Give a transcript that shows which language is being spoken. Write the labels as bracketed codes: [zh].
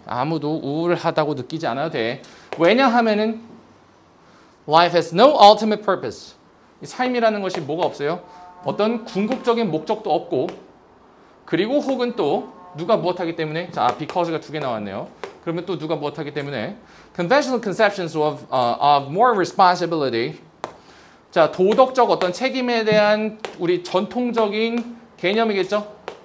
[ko] 아무도 우울하다고 느끼지 않아도 돼. [en] 왜냐하면은 life has no ultimate purpose. [ko] 이 삶이라는 것이 뭐가 없어요? 어떤 궁극적인 목적도 없고 그리고 혹은 또 누가 무엇하기 때문에 자, because가 두 개 나왔네요. 그러면 또 누가 무엇하기 때문에 [en] conventional conceptions of more responsibility. [ko] 자, 도덕적 어떤 책임에 대한 우리 전통적인 개념이겠죠?